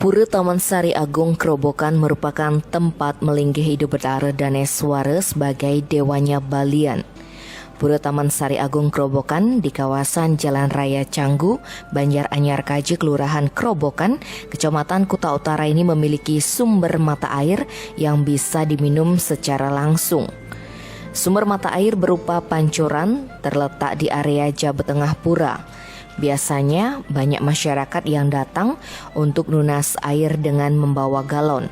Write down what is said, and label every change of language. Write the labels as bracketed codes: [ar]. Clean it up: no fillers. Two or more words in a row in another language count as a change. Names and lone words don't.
[id] Pura Taman Sari Agung Kerobokan merupakan tempat melinggih Idu Betara Daneswara sebagai dewanya Balian. Pura Taman Sari Agung Kerobokan di kawasan Jalan Raya Canggu, Banjaranyar Kaje, Kelurahan Kerobokan, Kecamatan Kuta Utara ini memiliki sumber mata air yang bisa diminum secara langsung. Sumber mata air berupa pancuran terletak di area Jabat Tengah Pura. Biasanya banyak masyarakat yang datang untuk nunas air dengan membawa galon.